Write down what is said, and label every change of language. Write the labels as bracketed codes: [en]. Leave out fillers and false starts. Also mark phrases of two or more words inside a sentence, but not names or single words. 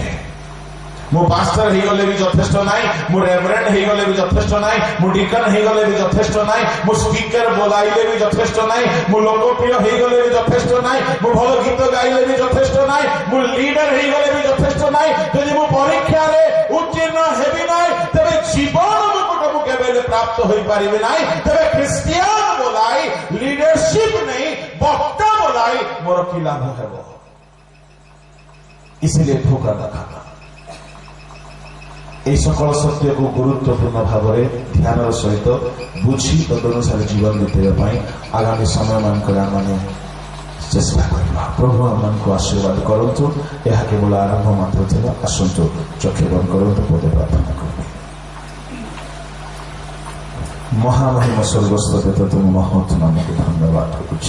[or] ମୁଁ ପାଷ୍ଟର ହେଇଗଲେ ବି ଯଥେଷ୍ଟ ନାହିଁ, ମୁଁ ରେଭରେଣ୍ଡ ହେଇଗଲେ ବି ଯଥେଷ୍ଟ ନାହିଁ, ମୁଁ ଡିକନ ହେଇଗଲେ ବି ଯଥେଷ୍ଟ ନାହିଁ, ମୁଁ ସ୍ପିକର ବୋଲାଇଲେ ବି ଯଥେଷ୍ଟ ନାହିଁ, ମୁଁ ଲୋକପ୍ରିୟ ହେଇଗଲେ ବି ଯଥେଷ୍ଟ ନାହିଁ, ମୁଁ ଭଲ ଗୀତ ଗାଇଲେ ବି ଯଥେଷ୍ଟ ନାହିଁ, ମୁଁ ଲିଡର ହେଇଗଲେ ବି ଯଥେଷ୍ଟ ନାହିଁ। ଯଦି ମୁଁ ପରୀକ୍ଷାରେ ଉତ୍ତୀର୍ଣ୍ଣ ହେବି ନାହିଁ, ତେବେ ଜୀବନ ମୁକୁଟ ମୁଁ କେବେ ହେଲେ ପ୍ରାପ୍ତ ହୋଇପାରିବି ନାହିଁ। ତେବେ ଖ୍ରୀଷ୍ଟିଆନ ବୋଲାଇ, ଲିଡରସିପ ନେଇ, ବକ୍ତା ବୋଲାଇ ମୋର କି ଲାଭ ହେବ? [hi] इसलिए धोखा न खाना। [or] ଏହି ସକଳ ସତ୍ୟକୁ ଗୁରୁତ୍ୱପୂର୍ଣ୍ଣ ଭାବରେ ଧ୍ୟାନର ସହିତ ବୁଝି ତଦନୁସାରେ ଜୀବନ ବିତେଇବା ପାଇଁ ଆଗାମୀ ସମୟମାନଙ୍କରେ ଆମମାନେ ଚେଷ୍ଟା କରିବା। ପ୍ରଭୁ ଆମମାନଙ୍କୁ ଆଶୀର୍ବାଦ କରନ୍ତୁ। ଏହା କେବଳ ଆରମ୍ଭ ମାତ୍ର ଥିଲା। ଆସନ୍ତୁ ଚକ୍ଷୁ ବନ୍ଦ କରନ୍ତୁ, ପଦେ ପ୍ରାର୍ଥନା କରିବେ। ମହାମହିମ ସ୍ୱର୍ଗସ୍ଥ ପିତା, ତୁମ ମହତ୍ ନାମକୁ ଧନ୍ୟବାଦ କରୁଛି।